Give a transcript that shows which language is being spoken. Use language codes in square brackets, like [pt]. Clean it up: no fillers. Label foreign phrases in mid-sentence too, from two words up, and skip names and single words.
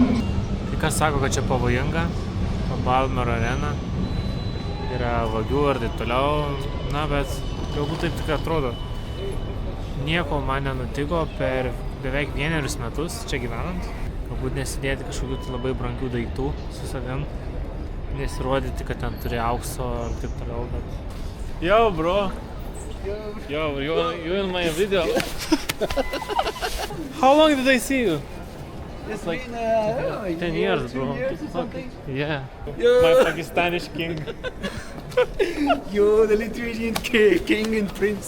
[lt] Kai kas sako, kad čia pavojinga, Bilmer arena, yra vagių ir taip toliau, na bet galbūt taip tik atrodo. Nieko man nenutiko per beveik 1 metus čia gyvenant. Galbūt nesidėti kažkokių labai brangių daiktų su savim, nesirodyti, kad ten turi aukso ir taip toliau, bet [en] Yo, bro. Yo, you in my video? How long did I see you? It's like been, I don't know, like 10 2 years, bro. years or something. Yeah. Yo. My Pakistani king. You're the Lithuanian king and prince.